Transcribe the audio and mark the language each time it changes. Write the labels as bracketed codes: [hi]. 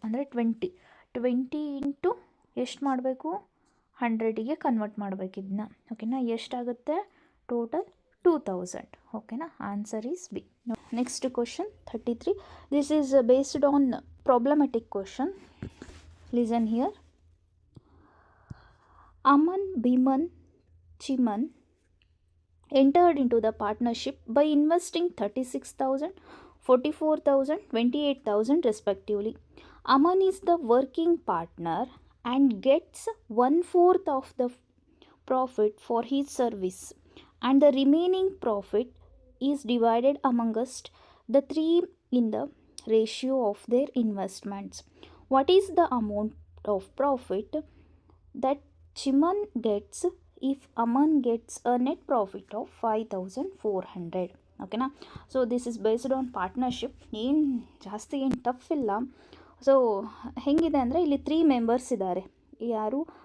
[kn] ಅಂದರೆ 20 ಇಂಟು ಎಷ್ಟು ಮಾಡಬೇಕು? 100ಗೆ ಕನ್ವರ್ಟ್ ಮಾಡಬೇಕು ಇದನ್ನ, ಓಕೆನಾ. ಎಷ್ಟಾಗುತ್ತೆ? ಟೋಟಲ್ 2000, ಓಕೆನಾ. Answer is B. [en] Next question 33. This is based on problematic question. Listen here. Aman, Bhiman, Chiman entered into the partnership by investing 36,000, 44,000, 28,000 respectively. Aman is the working partner and gets 1/4 of the profit for his service, and the remaining profit is divided amongst the three in the ratio of their investments. What is the amount of profit that Chiman gets if Aman gets a net profit of 5400. ಓಕೆನಾ. So this is based on partnership. [kn] ಏನು ಜಾಸ್ತಿ ಏನು tough ಇಲ್ಲ. So ಹೆಂಗಿದೆ ಅಂದರೆ ಇಲ್ಲಿ 3 members ಇದ್ದಾರೆ. ಯಾರು?